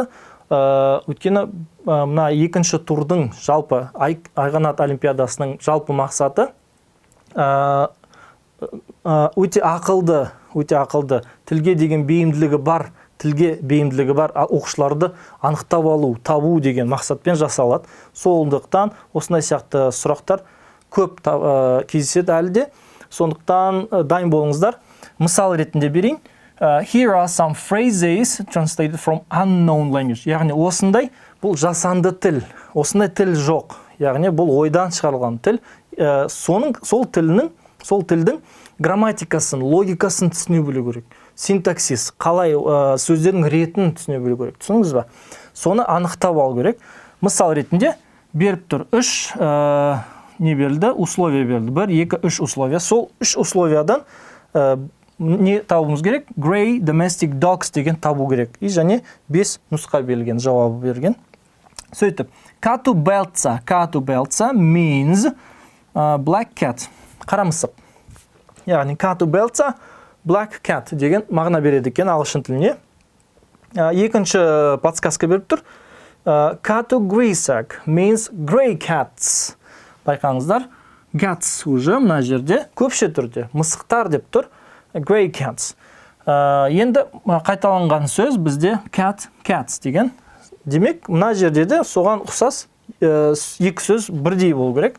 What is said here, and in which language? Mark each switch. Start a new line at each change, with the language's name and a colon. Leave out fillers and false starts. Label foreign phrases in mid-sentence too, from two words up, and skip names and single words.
Kazakh: Өйткені мына екінші турдың жалпы Айғанат олимпиадасының жалпы мақсаты өте ақылды, тілге деген бейімділігі бар, оқушыларды анықтап алу, табу деген мақсатпен жасалады. Сондықтан осындай сияқты сұрақтар көп кездеседі әлі де. Сондықтан дайын болыңыздар. Мысал ретінде берейін.
English: Here are some phrases translated from unknown language.
Kazakh: Яғни осындай бұл жасанды тіл. Осындай тіл жоқ. Яғни бұл ойдан шығарылған тіл. Сол тілдің грамматикасын, логикасын түсіне білу керек. Синтаксис, қалай сөздердің ретін түсіне білу керек. Түсініңіз ба? Соны анықтап алу керек. Мысал ретінде беріп тұр 3 не берілді? Условия берілді. 1, 2, 3 условия. Сол 3 условиядан не табуымыз керек?
English: Grey domestic dogs
Kazakh: деген табу керек. И және 5 нұсқа берілген, жауабы берген. Сөйтіп,
English: Katu beltsa means black cat.
Kazakh: Қара мысық. Яғни Katu beltsa
English: black cat
Kazakh: деген мағына береді екен ағылшын тіліне. Екінші подсказка беріп тұр.
English: Katu grisak means grey cats.
Kazakh: Байқаңыздар, cats уже мына жерде көпше түрде, мысықтар деп тұр.
English: Grey cats.
Kazakh: Енді қайталанған сөз бізде cats деген. Демек, мына жерде де соған ұқсас екі сөз бірдей болу керек.